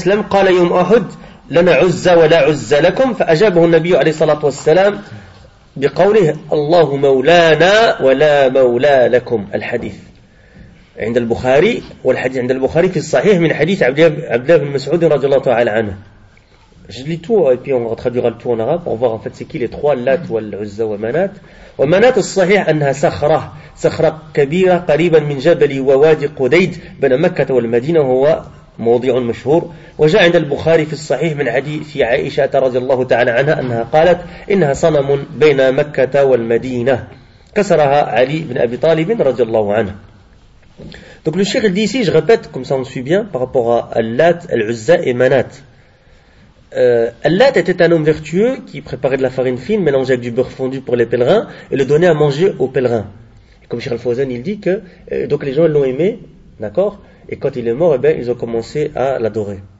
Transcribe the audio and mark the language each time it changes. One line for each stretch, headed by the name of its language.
Arabic: قال يوم أحد لنا عزة ولا عزة لكم فأجابه النبي عليه الصلاة والسلام بقوله الله مولانا ولا مولى لكم الحديث عند البخاري والحديث عند البخاري في الصحيح من حديث عبد الله بن مسعود رضي الله تعالى عنه.
French: Je lis tout et puis on va traduire le tout en arabe pour voir en fait c'est qui les trois, Lat, Al-Uzza et Manat.
Arabic: Manat, le صحيح انها صخره صخره كبيره قريبا من جبل ووادي قديد بين مكه والمدينه وهو موضع مشهور وجاء عند البخاري في الصحيح من حديث عائشه رضي الله تعالى عنها انها قالت انها صنم بين مكه والمدينه كسرها علي بن ابي طالب رضي الله عنه.
French: Donc le cheikh dit ici, je répète, comme ça on suit bien, par rapport à Al-Lat, Al-Uzza et Manat. Al-Lat était un homme vertueux qui préparait de la farine fine mélangée avec du beurre fondu pour les pèlerins et le donnait à manger aux pèlerins. Et comme Cheikh Al-Fawzan, il dit que donc les gens l'ont aimé, d'accord, et quand il est mort, eh bien, ils ont commencé à l'adorer.